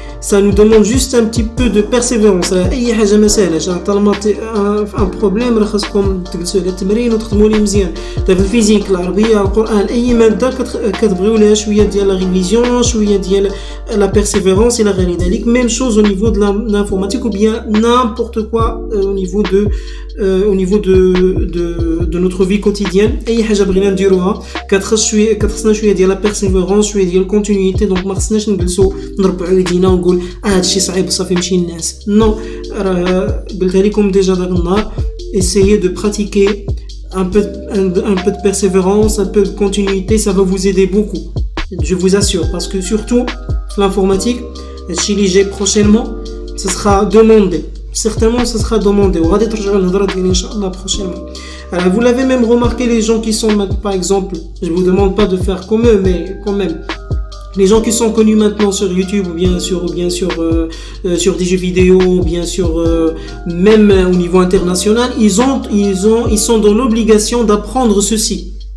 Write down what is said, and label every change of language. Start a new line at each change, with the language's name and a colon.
French: Ça nous demande juste un petit peu de persévérance.
Arabic: اي حاجه ما سهلاش، طالما ان بروبليم راه خاصكم تجلسوا على التمرين وتخدموا ليه مزيان. في الفيزيك، العربيه، القران، اي ماده كتبغيو لها شويه ديال
French: لا ريفيزيون،
Arabic: شويه ديال
French: لا بيرسيفيرونس
Arabic: الى غير ذلك.
French: ميم شوز au niveau de l'informatique ou bien n'importe quoi au niveau de notre vie quotidienne.
Arabic: اي حاجه بغينا نديروها كتخصنا شويه ديال
French: لا بيرسيفيرونس،
Arabic: شويه ديال الكونتينيتي. دونك ما خصناش نجلسوا نربعوا يدينا ونقول هادشي صعيب صافي نمشي للناس. نو، راه قلتها لكم ديجا داك النهار.
French: essayez de pratiquer un peu de persévérance, un peu de continuité, ça va vous aider beaucoup, je vous assure, parce que surtout l'informatique, chez l'IG prochainement, ce sera demandé, certainement ce sera demandé. On va être prochainement. Alors, vous l'avez même remarqué, les gens qui sont, par exemple, je vous demande pas de faire comme eux, mais quand même, les gens qui sont connus maintenant sur YouTube ou bien sur des jeux vidéo, ou bien sur même au niveau international, ils sont dans l'obligation d'apprendre ceci.